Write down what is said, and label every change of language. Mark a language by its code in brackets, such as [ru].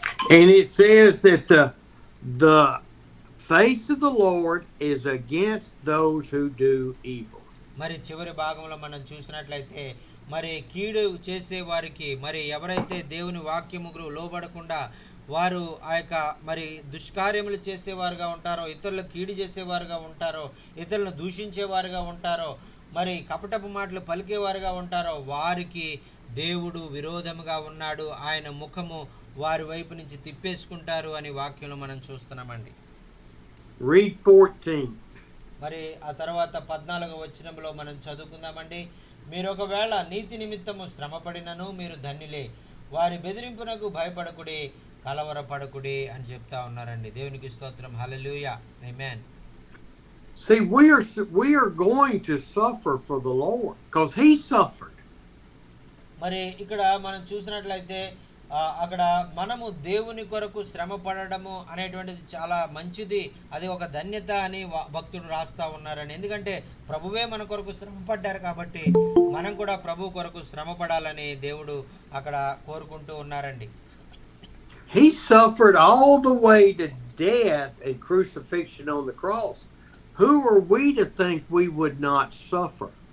[en] And it says that the face of the Lord is against those who do evil. [te] మరి చివరి భాగంలో మనం చూసినట్లయితే మరి కీడు చేసే వారికి మరి ఎవరైతే దేవుని వాక్యముకు లోబడకుండా వారు మరి దుష్కార్యములు చేసేవారుగా ఉంటారో, ఇతరులకు కీడు చేసేవారుగా ఉంటారో, ఇతరులను దూషించేవారుగా ఉంటారో, మరి కపటపు మాటలు పలికేవారుగా ఉంటారో వారికి దేవుడు విరోధముగా ఉన్నాడు, ఆయన ముఖము వారి వైపు నుంచి తిప్పేసుకుంటారు అని వాక్యంలో మనం చూస్తున్నామండి. [en] Read 14. [te] మరి ఆ తర్వాత 14వ వచనంలో మనం చదువుకుందామండి. మీరు ఒకవేళ నీతి నిమిత్తము శ్రమపడినను మీరు ధన్యులే, వారి బెదిరింపునకు భయపడకుడి, కలవరపడకుడి అని చెప్తా ఉన్నారండి. దేవునికి స్తోత్రం. హల్లెలూయా. ఆమేన్. [en] See, we are going to suffer for the Lord because he suffered. [te] మరి ఇక్కడ మనం చూసినట్లయితే అక్కడ మనము దేవుని కొరకు శ్రమ పడడము అనేటువంటిది చాలా మంచిది, అది ఒక ధన్యత అని భక్తుడు రాస్తా ఉన్నారని. ఎందుకంటే ప్రభువే మన కొరకు శ్రమ పడ్డారు కాబట్టి మనం కూడా ప్రభు కొరకు శ్రమ పడాలని దేవుడు అక్కడ కోరుకుంటూ ఉన్నారండి. [en] He suffered all the way to death and crucifixion on the cross. Who are we to think we would not suffer?